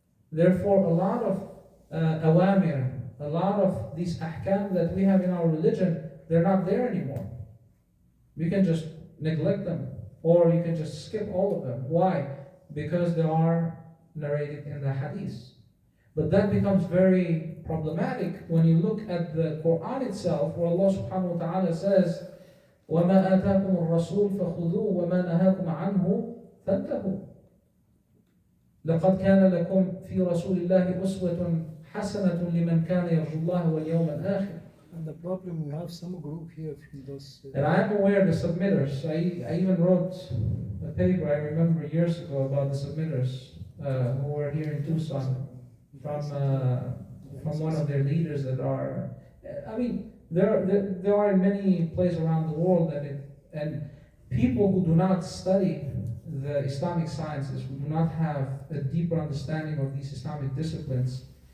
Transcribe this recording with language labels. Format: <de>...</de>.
<en>Therefore, a lot of awamir, a lot of these ahkam that we have in our religion, they're not there anymore. We can just neglect them, or you can just skip all of them. Why? Because they are narrated in the hadith. But that becomes very problematic when you look at the Quran itself, where Allah subhanahu wa ta'ala says,</en> <ar>وَمَا آتَاكُمُ الرَّسُولُ فَخُذُوهُ وَمَا نَهَاكُمْ عَنْهُ فَانْتَهُوا لَقَدْ كَانَ لَكُمْ فِي رَسُولِ اللَّهِ أُسْوَةٌ حَسَنَةٌ لِمَنْ كَانَ يَرْجُو اللَّهَ وَالْيَوْمَ الْآخِرَ.</ar> <en>And the problem, we have some group here from those. And I am aware of the submitters. I even wrote a paper, I remember years ago, about the submitters who were here in Tucson from one of their leaders that are, I mean, there are in many places around the world, and people who do not study the Islamic sciences, who do not have a deeper understanding of these Islamic disciplines,</en>